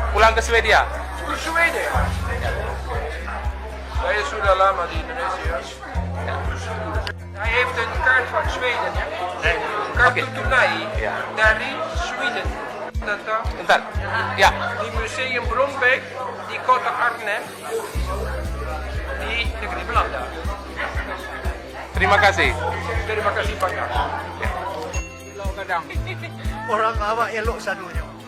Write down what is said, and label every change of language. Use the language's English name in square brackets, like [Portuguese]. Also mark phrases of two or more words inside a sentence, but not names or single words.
[Indonesian] pulang ke Swedia? Ke Zweden. Saya sudah lama di Indonesia. [Dutch] Hij heeft een kaart van Zweden, [Indonesian] ya. Kartu tunai dari Zweden. Datang Bentar. Ya. di Museum Brombeek di kota Arnhem di negeri Belanda. Terima kasih. Terima kasih banyak. [Minangkabau] Kadang orang awak elok sadunya.